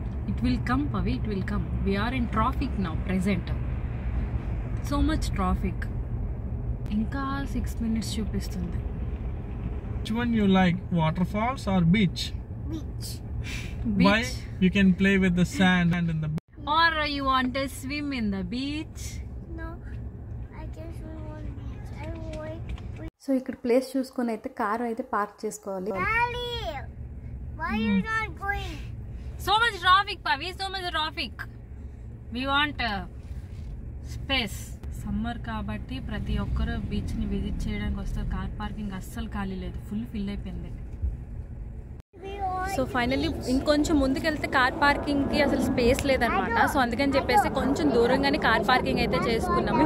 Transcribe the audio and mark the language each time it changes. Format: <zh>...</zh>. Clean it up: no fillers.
<en>It will come, Pavi, it will come. We are in traffic now, present. So much traffic.</en> <te>ఇంకా 6 minutes చూపిస్తుంది.</te> <en>Which one you like, waterfalls or beach? Beach. Why? You can play with the sand and in the beach. Or you want to swim in the beach? No, I can swim on beach. I want.</en> <te>So ఇక్కడ place చూసుకొని అయితే car అయితే park చేసుకోవాలి.</te> <en>Daddy, why are you not going? So much traffic, Pavi, so much traffic. We want space.</en> <te>Summer కాబట్టి ప్రతి ఒక్కరు beach ని visit చేయడానికి వస్తారు. కార్ పార్కింగ్ అస్సలు ఖాళీ లేదు, ఫుల్ ఫిల్ అయిపోయింది. సో ఫైనల్లీ ఇంకొంచెం ముందుకెళ్తే కార్ పార్కింగ్ కి అసలు స్పేస్ లేదనమాట. సో అందుకని చెప్పేసి కొంచెం దూరంగానే కార్ పార్కింగ్ అయితే చేసుకున్నాము.</te>